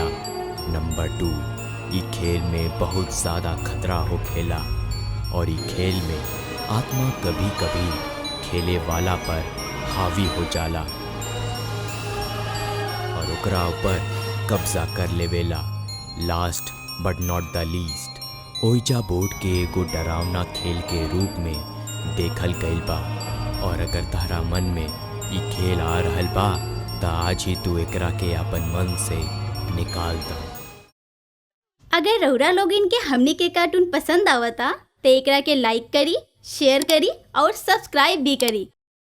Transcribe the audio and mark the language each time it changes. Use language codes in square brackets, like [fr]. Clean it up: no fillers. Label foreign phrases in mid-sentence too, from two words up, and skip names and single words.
[bho] नंबर 2, ई खेल में बहुत ज़्यादा खतरा हो खेला और ई खेल में आत्मा कभी कभी खेले वाला पर हावी हो जाला और ओकरा ऊपर कब्जा कर लेवेला। [en] Last but not the least, [bho] ओइजा बोर्ड के एगो डरावना खेल के रूप में देखल गइल बा और अगर तारा मन में ई खेल आ रहल बा त आज ही तू एकरा के अपन मन से निकाल दा। अगर रउरा लोगिन के हमनी के कार्टून पसंद आवता तो एकरा के लाइक करी, शेयर करी और सब्सक्राइब भी करी।